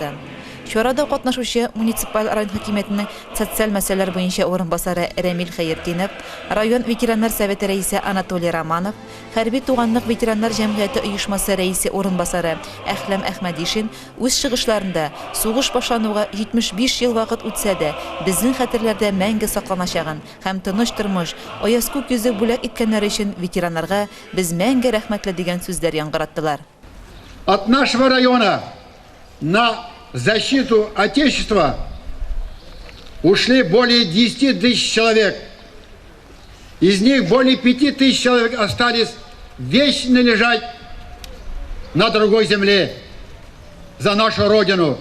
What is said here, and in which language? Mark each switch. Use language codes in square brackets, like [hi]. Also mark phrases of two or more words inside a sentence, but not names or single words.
[tt] Чарада катнашучы муниципаль район хакимиятенең социаль мәсьәләләр буенча урынбасары Рәмил Хәертдинов, район ветераннар советы рәисе Анатолий Романов, хәрби туганлык ветераннар җәмгыяте оешмасы рәисе урынбасары Әхләм Әхмәдишин үз чыгышларында сугыш башлануга 75 ел вакыт үтсә дә, безнең хәтерләрдә мәңге сакланачагын һәм тыныч тормыш, аяз күк йөзе бүләк иткәннәр өчен ветераннарга без мәңге рәхмәтле дигән сүзләр яңгыраттылар. [ru] От нашего района на защиту Отечества ушли более 10 тысяч человек. Из них более 5 тысяч человек остались вечно лежать на другой земле за нашу Родину.